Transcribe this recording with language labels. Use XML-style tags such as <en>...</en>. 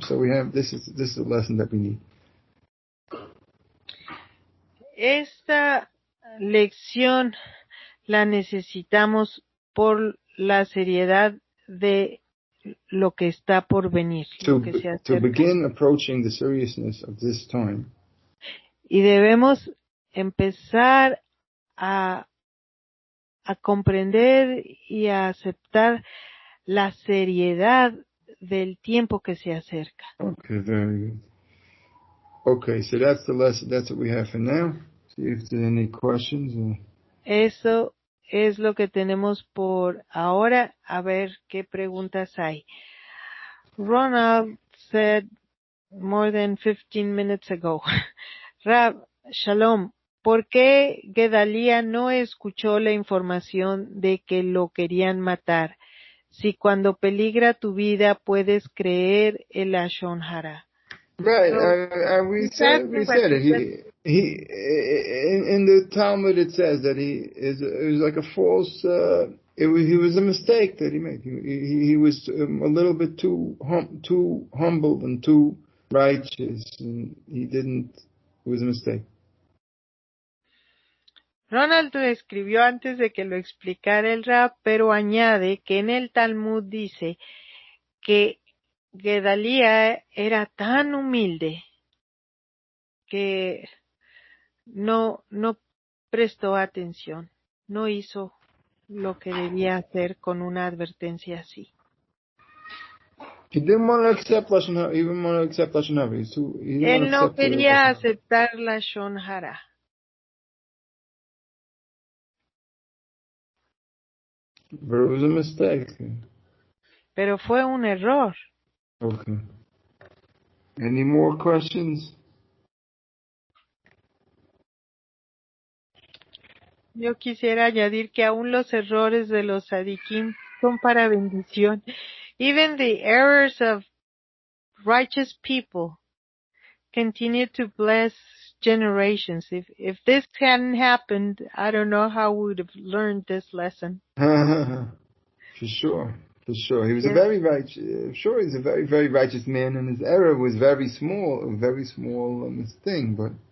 <en>So we have this is a lesson that we need.</en> <es>Esta lección la necesitamos por la seriedad de lo que está por venir, lo que se acerca.</es> <en>To begin approaching the seriousness of this time.</en> <es>Y debemos empezar a comprender y a aceptar la seriedad del tiempo que se acerca.</es> <en>Okay, very good. Okay, so that's the lesson. That's what we have for now. See if there's any questions.</en> <es>Eso es lo que tenemos por ahora. A ver qué preguntas hay.</es> <en>Ronald said more than 15 minutes ago,</en> <es>Rab, Shalom, ¿por qué Gedalía no escuchó la información de que lo querían matar? Si cuando peligra tu vida puedes creer el Lashon Hara.</es> <en>Right, we said it. He in the Talmud it says that it was like a false. He was a mistake that he made. He was a little bit too humble and too righteous, and it was a mistake.</en> <es>Ronald lo escribió antes de que lo explicara el Rab, pero añade que en el Talmud dice que Gedalía era tan humilde que no prestó atención, no hizo lo que debía hacer con una advertencia así.</es> <en>He didn't want to accept Lashon Hara. He didn't want to accept Lashon Hara.</en> <es>Él no quería aceptar la Lashon Hara.</es> <en>But it was a mistake.</en> <es>Pero fue un error.</es> <en>Okay. Any more questions?</en> <es>Yo quisiera añadir que aún los errores de los tzadikim son para bendición.</es> <en>Even the errors of righteous people continue to bless generations. If this hadn't happened, I don't know how we would have learned this lesson. For sure. For sure. He was a very righteous, he's a very, very righteous man, and his error was very small, a very small thing, but...</en>